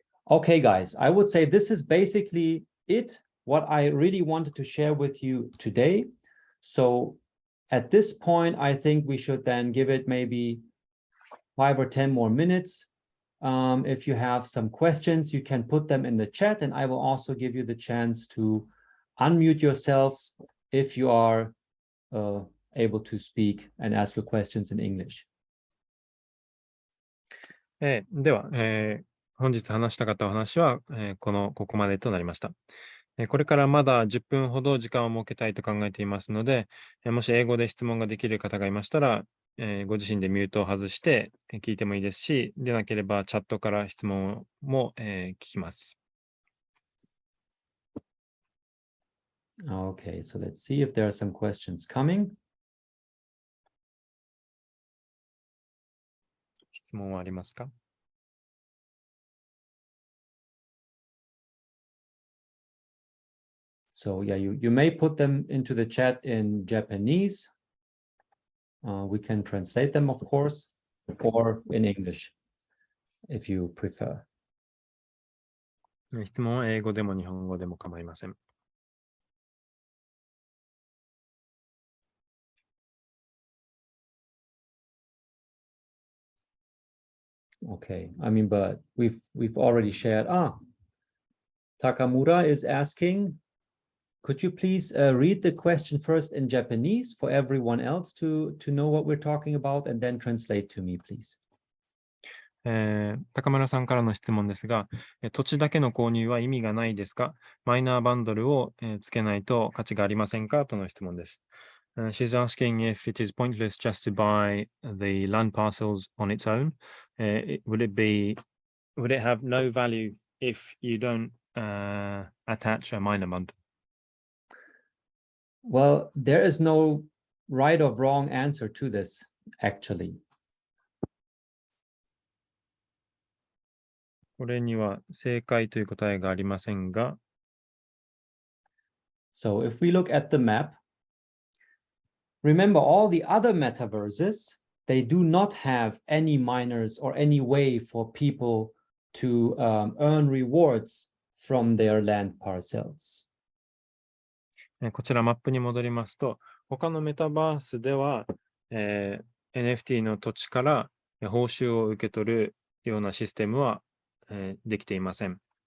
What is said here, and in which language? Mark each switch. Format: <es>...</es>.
<en>Okay, guys, I would say this is basically it, what I really wanted to share with you today. So at this point, I think we should then give it maybe 5 or 10 more minutes. If you have some questions, you can put them in the chat, and I will also give you the chance to unmute yourselves if you are able to speak and ask your questions in English.</en> <ja>では、本日話したかったお話は、ここまでとなりました。これからまだ10分ほど時間を設けたいと考えていますので、もし英語で質問ができる方がいましたら、ご自身でミュートを外して聞いてもいいですし、でなければチャットから質問も、聞きます。</ja> <en>Okay, so let's see if there are some questions coming.</en> <ja>質問はありますか</ja> <en>？So yeah, you may put them into the chat in Japanese. We can translate them, of course, or in English, if you prefer.</en> <ja>質問は英語でも日本語でも構いません。</ja> <en>Okay, I mean, but we've already shared. Takamura is asking, could you please read the question first in Japanese for everyone else to know what we're talking about, and then translate to me, please.</en> <ja>高村さんからの質問ですが、土地だけの購入は意味がないですか？マイナーバンドルをつけないと価値がありませんか？との質問です。</ja> <en>She's asking if it is pointless just to buy the land parcels on its own. Would it have no value if you don't attach a minor bundle? Well, there is no right or wrong answer to this, actually.</en> <ja>これには正解という答えがありませんが。</ja> <en>So if we look at the map, remember all the other metaverses, they do not have any miners or any way for people to earn rewards from their land parcels.</en> <ja>こちらマップに戻りますと、他のメタバースでは、NFT の土地から報酬を受け取るようなシステムは、できていません。</ja>